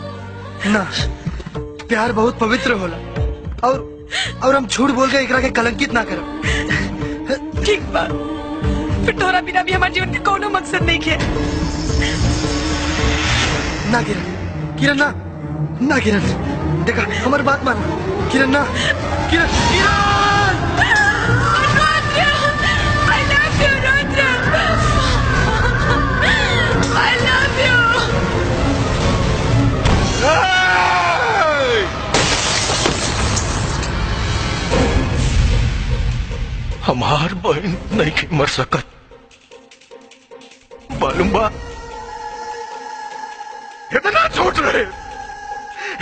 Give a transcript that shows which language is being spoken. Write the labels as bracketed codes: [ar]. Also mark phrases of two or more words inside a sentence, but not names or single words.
[bho] ना, प्यार बहुत पवित्र होला, और हम झूठ बोल के एकरा के कलंकित ना करब। ठीक बा, फिर तोरा बिना भी हमारे जीवन के कोनो मकसद नहीं है। ना किरण, किरण ना, ना किरण, देखा हमारी बात माना। किरण ना, किरण, [en] I love you, Rudra. I love you. [bho] हमार बहन नहीं मर सकत, मालूम बा? इतना झूठ रहे,